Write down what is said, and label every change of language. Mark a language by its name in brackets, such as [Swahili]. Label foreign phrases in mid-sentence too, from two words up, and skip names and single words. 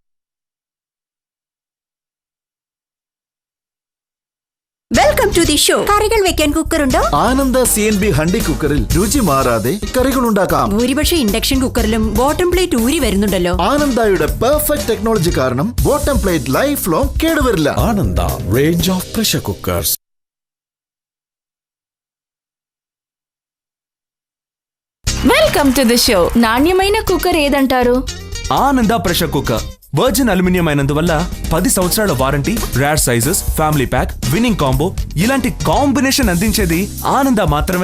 [English] welcome to the show. [Malayalam] കറികൾ വെക്കാൻ കുക്കർ ഉണ്ടോ? ആനന്ദ സിഎൻബി ഹണ്ടി കുക്കറിൽ രുചി മാറാതെ കറികൾ ഉണ്ടാക്കാം. ഭൂരിപക്ഷം ഇൻഡക്ഷൻ കുക്കറിലും [English] bottom plate [Malayalam] ഊരി വരുന്നുണ്ടല്ലോ. ആനന്ദയുടെ [English] perfect technology [Malayalam] കാരണം [English] bottom plate life long [Malayalam] കേടുവരില്ല. [English] Ananda range of pressure cookers. welcome to the show. [Telugu] నాణ్యమైన కుక్కర్ ఏదంటారు? ఆనంద [English] pressure cooker virgin aluminium [Telugu] అయినందువల్ల 10 సంవత్సరాల వారంటీ, [English] rare sizes, family pack, winning combo [Telugu] ఇలాంటి కాంబినేషన్ అందించేది ఆనంద మాత్రమే.